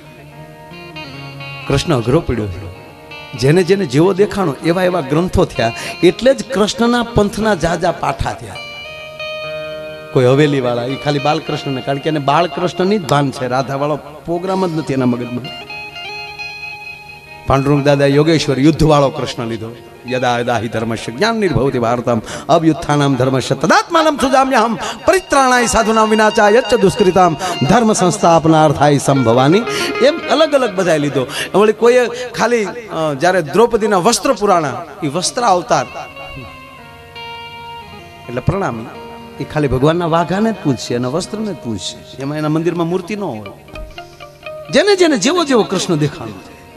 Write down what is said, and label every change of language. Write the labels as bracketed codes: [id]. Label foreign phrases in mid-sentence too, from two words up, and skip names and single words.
[gu] કૃષ્ણ અઘરો પડ્યો જેને જેને જેવો દેખાણો એવા એવા ગ્રંથો થયા એટલે જ કૃષ્ણના પંથના જાજા પાઠા થયા કોઈ હવેલી વાળા એ ખાલી બાલકૃષ્ણને કારણ કે એને બાળકૃષ્ણની જ ભાન છે રાધા વાળો પ્રોગ્રામ જ નથી એના મગજમાં પાંડુરંગ દાદા યોગેશ્વર યુદ્ધ વાળો કૃષ્ણ લીધો [sa] यदा यदा हि धर्मस्य ज्ञाननिर्भवति भारतम अभ्युत्थानं धर्मस्य तदात्मानं सुजाम्यहं परित्राणाय साधूनां विनाशाय च दुष्कृतां धर्म संस्थापनार्थाय संभवानी। [gu] એમ અલગ અલગ બધાઈ લીધો। वળી કોઈએ ખાલી જ્યારે દ્રૌપદીના વસ્ત્ર પુરાણા એ વસ્ત્ર અવતાર એટલે પ્રણામી એ ખાલી ભગવાનના વાઘાને જ પૂછશે અને વસ્ત્રને જ પૂછશે, એમાં એના મંદિરમાં મૂર્તિ ન હોય। જેને જેને જેવો જેવો કૃષ્ણ દેખાણો છે।